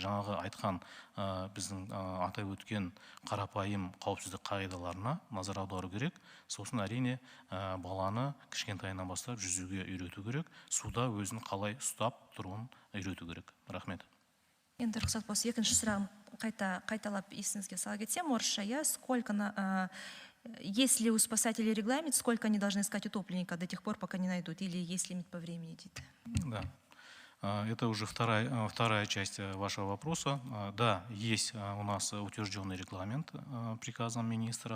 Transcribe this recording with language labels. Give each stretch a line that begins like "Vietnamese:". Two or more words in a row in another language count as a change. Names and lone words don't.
Kazakh: Жаңағы айтқан біздің атап өткен қарапайым қауіпсіздік қағидаларына назар аудару керек. Сосын әрине баланы кішкентайынан бастап жүзуге үйрету керек, суда өзін қалай ұстап тұруын үйрету керек. Рахмет. Енді рұқсат болса, екінші сұрағын қайталап есіңізге сала кетсем, орысша,
Russian: есть ли у спасателей регламент, сколько они должны искать утопленника до тех пор, пока не найдут, или есть лимит по времени? Да. Это уже вторая часть вашего вопроса. Да, есть у нас утвержденный регламент приказом министра.